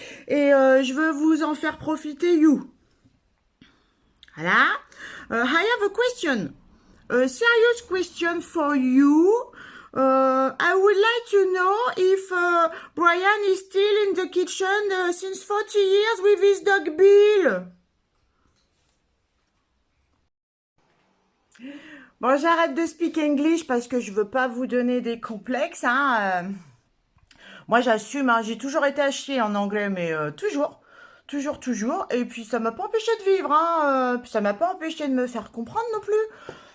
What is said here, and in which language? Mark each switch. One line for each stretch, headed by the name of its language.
French: Et je veux vous en faire profiter, you. Voilà.
English: I have a question. A serious question for you. I would like to know if Brian is still in the kitchen since 40 years with his dog Bill.
French: Bon, j'arrête de
English: speak English
French: parce que je veux pas vous donner des complexes. Hein. Moi, j'assume, hein, j'ai toujours été à chier en anglais, mais toujours. Toujours, toujours. Et puis, ça m'a pas empêché de vivre. Hein. Puis, ça m'a pas empêché de me faire comprendre non plus.